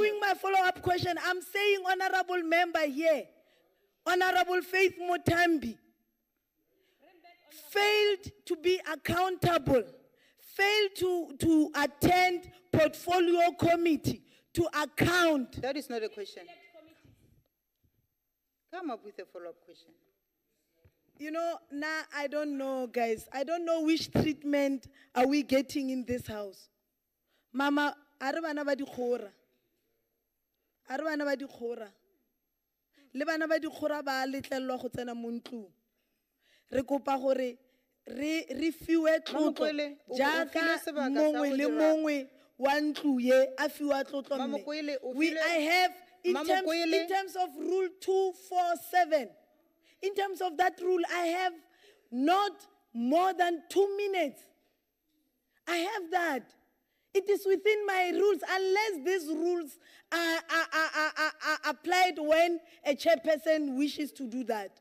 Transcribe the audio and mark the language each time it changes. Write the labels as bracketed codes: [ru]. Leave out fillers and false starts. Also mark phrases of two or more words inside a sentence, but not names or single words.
[en] doing my follow-up question. I'm saying, honorable member here, Honorable Faith Motambi, failed to be accountable, failed to attend portfolio committee to account. That is not a question. Come up with a follow-up question. You know, now I don't know, guys. I don't know which treatment are we getting in this house. [tn] Mama, arabana ba di khora. Arabana ba di khora. Le bana ba di khora ba letlelwa go tsena mo ntlong. Re kopa gore re fiwe tlotlo Mokwele, o jaaka filwe sebaka sa mongwe go le dira- mongwe wa ntlo ye a fiwa tlotlo mme. Mokwele, o [en] We [tn] filwe- [en] I have in [tn] Mokwele- [en] terms of rule 247. In terms of that rule, I have not more than 2 minutes. I have that. It is within my rules, unless these rules are applied when a chairperson wishes to do that.